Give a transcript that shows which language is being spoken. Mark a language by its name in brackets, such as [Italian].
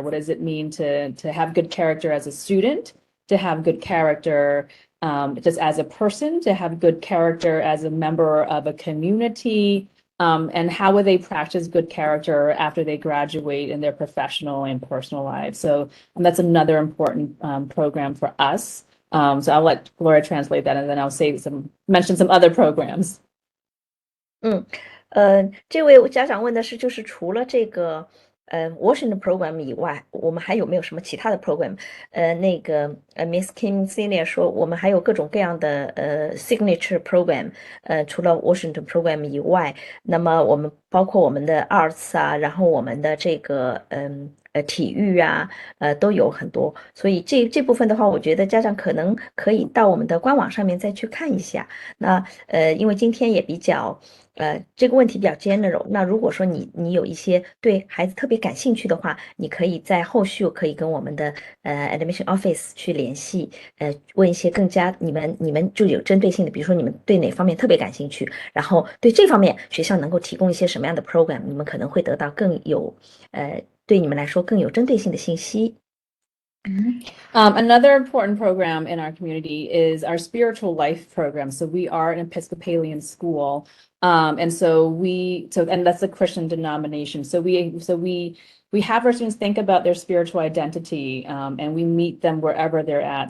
[English] What does it mean to have good character as a student, to have good character just as a person, to have good character as a member of a community, and how will they practice good character after they graduate in their professional and personal lives. So that's another important program for us. So I'll let Gloria translate that, and then I'll mention some other programs. [Chinese] 这位家长问的是，就是除了这个Washington program 以外，我们还有没有什么其他的 program？ Miss Kim Senior 说，我们还有各种各样的signature program，除了 Washington program 以外，那么我们包括我们的 arts 啊，然后我们的这个体育啊，都有很多，所以这部分的话，我觉得家长可能可以到我们的官网上面再去看一下。那因为今天也比较这个问题比较 general， 那如果说你有一些对孩子特别感兴趣的话，你可以在后续可以跟我们的admission office 去联系，问一些更加你们就有针对性的，比如说你们对哪方面特别感兴趣，然后对这方面学校能够提供一些什么样的 program， 你们可能会得到更有对你们来说更有针对性的信息。 [English] Another important program in our community is our spiritual life program. So we are an Episcopalian school. And and that's a Christian denomination. So we have our students think about their spiritual identity, and we meet them wherever they're at.